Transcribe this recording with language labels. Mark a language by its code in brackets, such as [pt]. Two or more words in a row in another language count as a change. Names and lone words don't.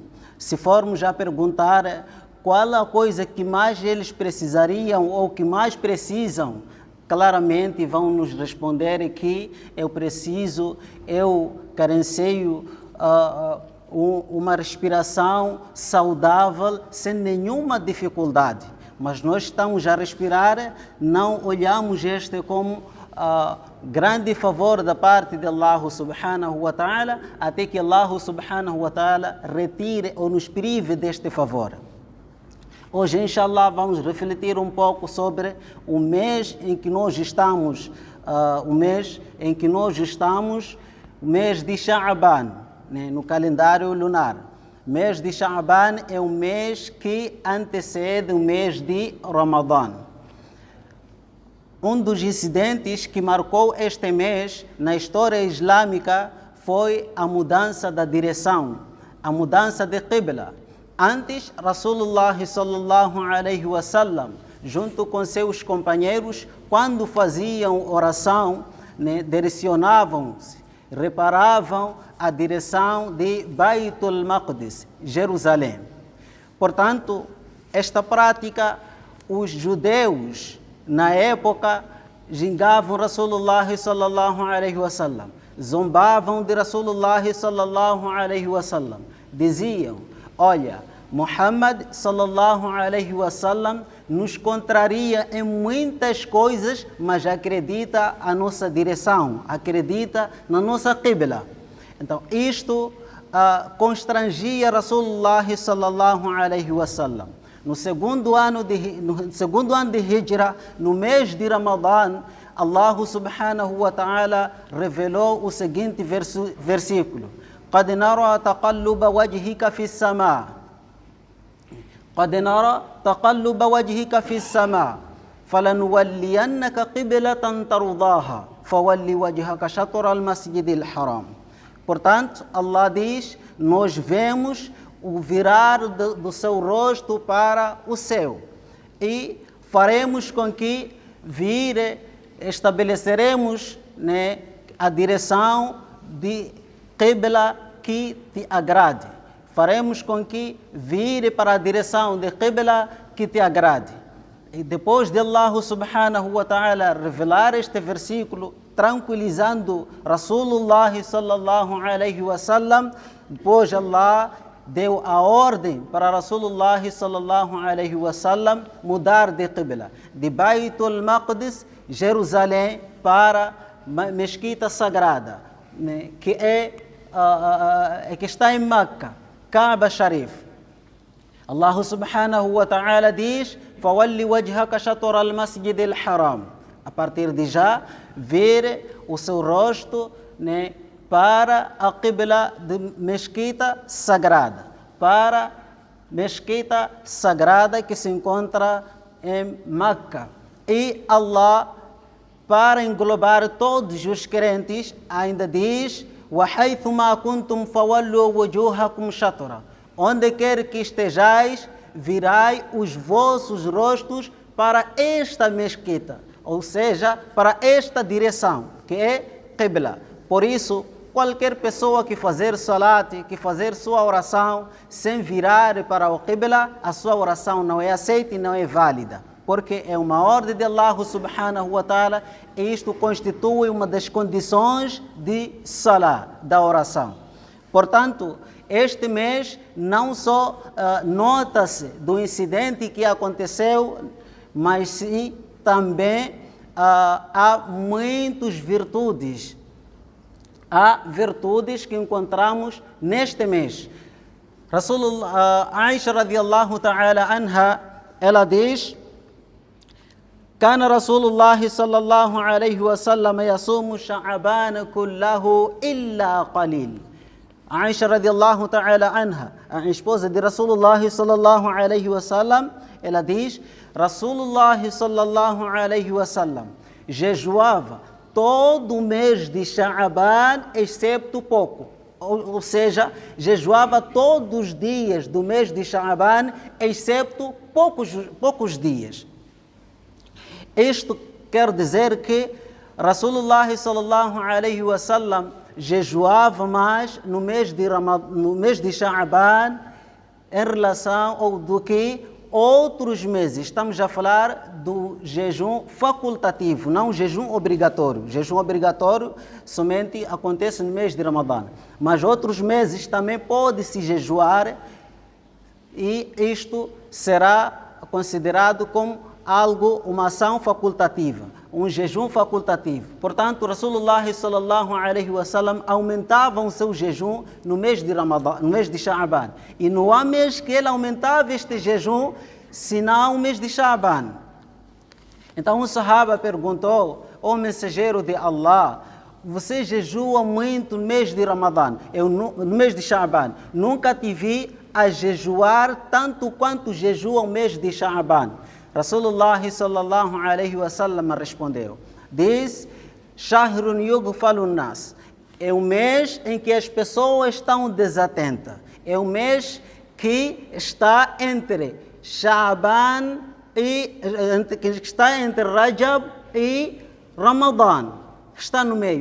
[pt] Se formos a perguntar qual a coisa que mais eles precisariam ou que mais precisam, claramente vão nos responder que eu carencio uma respiração saudável sem nenhuma dificuldade. Mas nós estamos a respirar, não olhamos este como grande favor da parte de [ar] الله سبحانه وتعالى, [pt] até que [ar] الله سبحانه وتعالى [pt] retire ou nos prive deste favor. Hoje, inshallah, vamos refletir um pouco sobre o mês em que nós estamos, o mês de Sha'ban, no calendário lunar. O mês de Sha'ban é o mês que antecede o mês de Ramadã. Um dos incidentes que marcou este mês na história islâmica foi a mudança da direção, a mudança de Qibla. Antes, [ar] رسول الله صلى الله عليه وسلم, [pt] junto com seus companheiros, quando faziam oração, direcionavam-se, reparavam a direção de Baitul Maqdis, Jerusalém. Portanto, esta prática, os judeus, na época, gingavam [ar] رسول الله صلى الله عليه وسلم, [pt] zombavam de [ar] رسول الله صلى الله عليه وسلم, [pt] diziam: olha, [ar] محمد صلى الله عليه وسلم [pt] nos contraria em muitas coisas, mas acredita a nossa direção, acredita na nossa qibla. Então, isto constrangia [ar] رسول الله صلى الله عليه وسلم. [pt] No segundo ano de Hijra, no mês de Ramadã, [ar] الله سبحانه وتعالى [pt] revelou o seguinte versículo: [ar] قد نرى تقلب وجهك في السماء قد نرى تقلب وجهك في السماء فلنولينك قبلة ترضاها فول وجهك شطر المسجد الحرام. [pt] Portanto, Allah diz, nós vemos o virar do seu rosto para o céu e faremos com que estabeleceremos, né, a direção de Qibla que te agrade. Faremos com que vire para a direção de Qibla que te agrade. E depois de [ar] الله سبحانه وتعالى [pt] revelar este versículo, tranquilizando [ar] رسول الله صلى الله عليه وسلم, [pt] depois Allah deu a ordem para [ar] رسول الله صلى الله عليه وسلم [pt] mudar de Qibla, de Baitul Maqdis, Jerusalém, para Mesquita Sagrada, né, que está em Meca, Kaaba Sharif. [ar] الله سبحانه وتعالى [pt] diz, [ar] فَوَلِّ وَجْهَكَ شَطْرَ الْمَسْجِدِ الْحَرَامِ. [pt] A partir de já, vire o seu rosto, né, para a Qibla de Mesquita Sagrada, para Mesquita Sagrada que se encontra em Meca. E Allah, para englobar todos os crentes, ainda diz, [ar] وَحَيْثُ مَا كُنْتُمْ فَوَلُّوا وُجُوهَكُمْ شَطْرًا. [pt] Onde quer que estejais, virai os vossos rostos para esta mesquita, ou seja, para esta direção, que é Qibla. Por isso, qualquer pessoa que fazer salat, que fazer sua oração sem virar para o Qibla, a sua oração não é aceita e não é válida, porque é uma ordem de [ar] الله سبحانه وتعالى [pt] e isto constitui uma das condições de salat, da oração. Portanto, este mês não só nota-se do incidente que aconteceu, mas sim também há muitas virtudes. Há virtudes que encontramos neste mês. [ar] عائشة رضي الله تعالى عنها, [pt] ela diz, [ar] كان رسول الله صلى الله عليه وسلم يصوم شعبان كله إلا قليل. عائشة رضي الله تعالى عنها, [pt] a esposa de [ar] رسول الله صلى الله عليه وسلم, [pt] ela diz, [ar] رسول الله صلى الله عليه وسلم [pt] jejuava todo o mês de Sha'aban, excepto pouco. Ou seja, jejuava todos os dias do mês de Sha'aban, excepto poucos dias. Isto quer dizer que [ar] رسول الله صلى الله عليه وسلم [pt] jejuava mais no mês de Sha'aban em relação ou do que outros meses. Estamos a falar do jejum facultativo, não jejum obrigatório. Jejum obrigatório somente acontece no mês de Ramadã. Mas outros meses também pode-se jejuar e isto será considerado como uma ação facultativa, um jejum facultativo. Portanto, [ar] رسول الله صلى الله عليه وسلم [pt] aumentava o seu jejum no mês de Ramadã, no mês de Sha'aban. E não há mês que ele aumentava este jejum, senão o mês de Sha'aban. Então, um sahaba perguntou, ó mensageiro de Allah, você jejua muito no mês de Ramadã, no mês de Sha'aban. Nunca te vi a jejuar tanto quanto jejua o mês de Sha'aban. [ar] رسول الله صلى الله عليه وسلم [pt] respondeu, diz, [ar] شهر يغفل الناس, [pt] é o mês em que as pessoas estão desatentas, é o mês que está entre Sha'aban que está entre Rajab e Ramadã, está no meio.